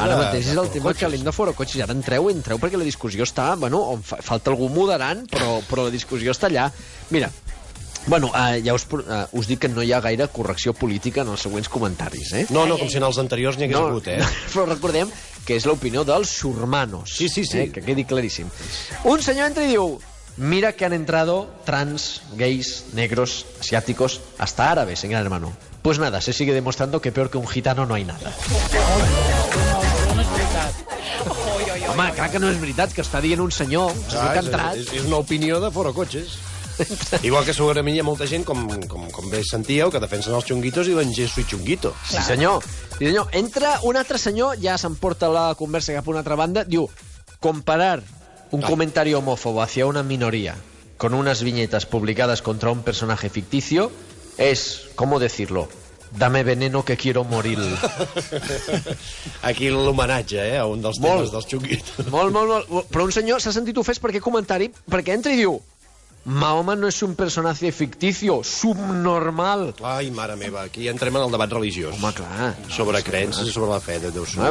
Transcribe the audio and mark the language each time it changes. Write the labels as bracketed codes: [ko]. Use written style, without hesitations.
[ca] Ara mateix és el tema calent de Foro Cotxes. Ara entreu perquè la discussió està... Bueno, falta algú moderant, però la discussió està allà. Mira, bueno, ja us dic que no hi ha gaire correcció política en els següents comentaris, No, com si en els anteriors n'hi hagués hagut, Però recordem que és l'opinió dels xurmanos. Sí. Que quedi claríssim. Un senyor entra i diu [es] mira que han entrado trans, gays, negros, asiáticos, hasta árabes en Gran Hermano. Pues nada, se sigue demostrando que peor que un gitano no hay nada. [ca] No és veritat. Home, clar que no és veritat, que està dient un senyor que ha entrat. És una opinió de Foro Cotxes. Igual que segurament hi ha molta gent, com bé sentíeu, que defensen els xunguitos i diuen [fr] je suis chunguito. [ca] Sí, senyor. Entra un altre senyor, ja s'emporta la conversa cap a una altra banda, diu, [es] comparar un comentario homófobo hacia una minoría con unas viñetas publicadas contra un personaje ficticio es, ¿cómo decirlo?, Dame veneno que quiero morir. [ca] Aquí l'homenatge, a un dels temes dels xunguitos. Molt. Però un senyor s'ha sentit ofès perquè comentari, perquè entra i diu Mahoma no és un personatge ficticio, subnormal. Ai, mare meva, aquí entrem en el debat religiós. Home, clar. Sobre creences i sobre la fe. Deu ser una